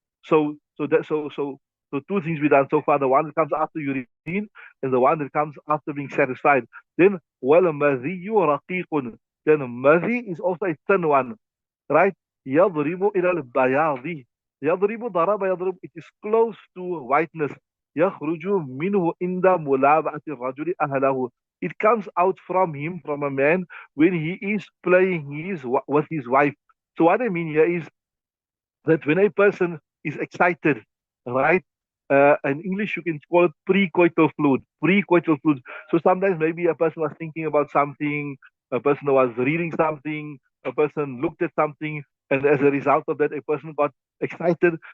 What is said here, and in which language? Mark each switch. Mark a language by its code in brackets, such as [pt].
[en] So two things we done so far: the one that comes after urine, and the one that comes after being satisfied. Then [ar] wal madhiyu raqiqun. [en] Then madhi is also a thin one, right? [ar] يضرب إلى البياض. يضرب ضرب يضرب. [en] It is close to whiteness. [ar] يخرج منه عند ملابعة الرجل أهله. [en] It comes out from him, from a man, when he is playing with his wife. So what I mean here is that when a person is excited, right? In English, you can call it precoital fluid. Precoital fluid. So sometimes maybe a person was thinking about something, a person was reading something, a person looked at something, and as a result of that, a person got excited.